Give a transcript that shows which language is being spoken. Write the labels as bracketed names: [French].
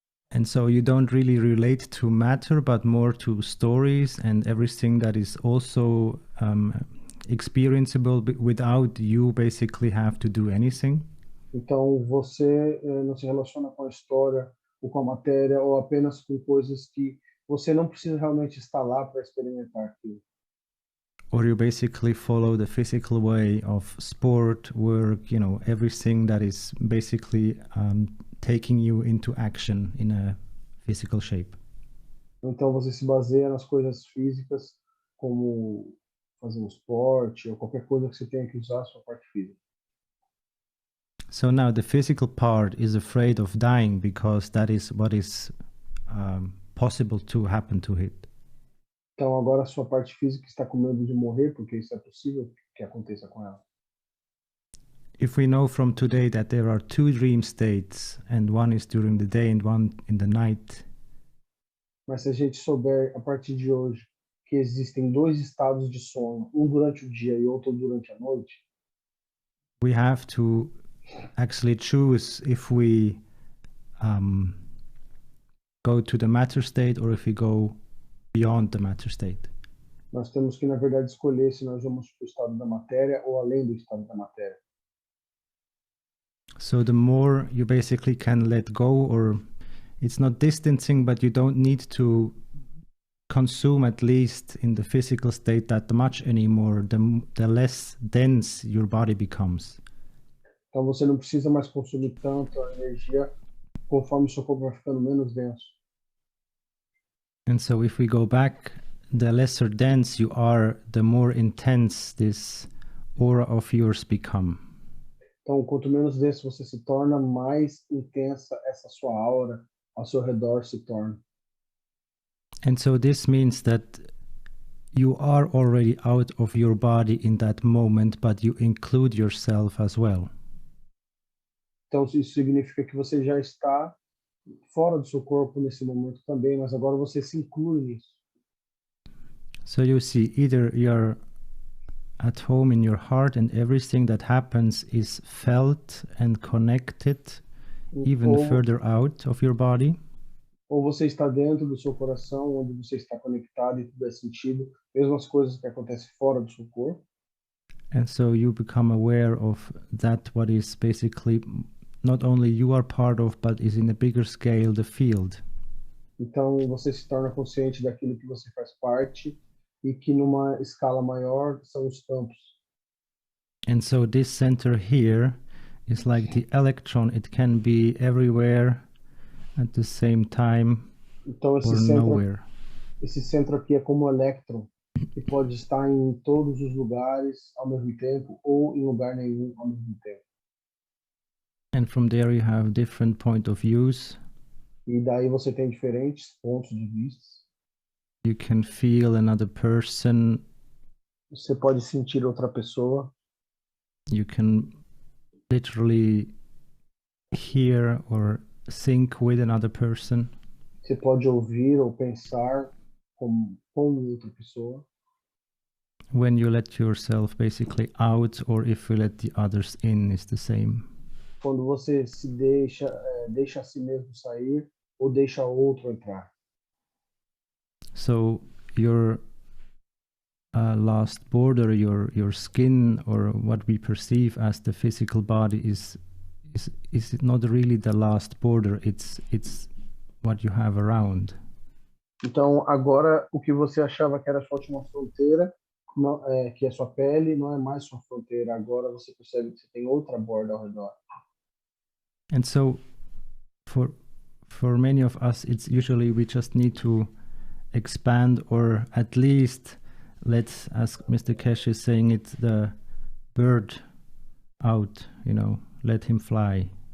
[English] and so you don't really relate to matter, but more to stories and everything that is also experienceable without you basically have to do anything. [Portuguese] Então você não se relaciona com a história ou com a matéria ou apenas com coisas que você não precisa realmente estar lá para experimentar aquilo. [English] Or you basically follow the physical way of sport, work, everything that is basically taking you into action in a physical shape. [Portuguese] Então você se baseia nas coisas físicas, como fazer um esporte ou qualquer coisa que você tenha que usar a sua parte física. [English] So now the physical part is afraid of dying because that is what is possible to happen to it. [Portuguese] Então agora a sua parte física está com medo de morrer, porque isso é possível que aconteça com ela. [English] If we know from today that there are two dream states, and one is during the day and one in the night, [Portuguese] Mas se a gente souber a partir de hoje que existem dois estados de sono, um durante o dia e outro durante a noite, [English] we have to actually choose if we go to the matter state or if we go beyond the matter state. [Portuguese] nós temos que, na verdade, escolher se nós vamos para o estado da matéria ou além do estado da matéria. [English] So the more you basically can let go, or it's not distancing, but you don't need to consume, at least in the physical state, that much anymore, the less dense your body becomes. [Portuguese] Então você não precisa mais consumir tanto a energia conforme o seu corpo vai ficando menos denso. [English] And so if we go back, the lesser dense you are, the more intense this aura of yours become. [Portuguese] Então, quanto menos denso você se torna, mais intensa essa sua aura ao seu redor se torna. [English] And so this means that you are already out of your body in that moment, but you include yourself as well. [Portuguese] Então, isso significa que você já está fora do seu corpo nesse momento também, mas agora você se inclui nisso. [English] So you see, either you're at home in your heart and everything that happens is felt and connected even [Portuguese] Ou, [English] further out of your body, [Portuguese] ou você está dentro do seu coração, onde você está conectado e tudo é sentido, mesmo as coisas que acontecem fora do seu corpo. [English] and so you become aware of that what is basically not only you are part of, but is in a bigger scale the field. [Portuguese] Então, você se torna consciente daquilo que você faz parte e que numa escala maior são os campos. [English] And so this center here is like the electron. It can be everywhere at the same time [Portuguese] Então, [English] or nowhere. [Portuguese] esse centro aqui é como um elétron, que pode estar em todos os lugares ao mesmo tempo ou em lugar nenhum ao mesmo tempo. [English] And from there you have different point of views. [Portuguese] E daí você tem diferentes pontos de vista. [English] You can feel another person. [Portuguese] Você pode sentir outra pessoa. [English] You can literally hear or think with another person. [Portuguese] Você pode ouvir ou pensar com outra pessoa. [English] When you let yourself basically out, or if you let the others in, is the same. [Portuguese] Quando você se deixa a si mesmo sair ou deixa outro entrar. [English] So your last border, your skin, or what we perceive as the physical body, is not really the last border. It's what you have around. [Portuguese] Então agora o que você achava que era a sua última fronteira, que é sua pele, não é mais sua fronteira. Agora você percebe que você tem outra borda ao redor. [English] And so for many of us, it's usually we just need to expand, or at least let's, as Mr. Kesh is saying it, the bird out, let him fly.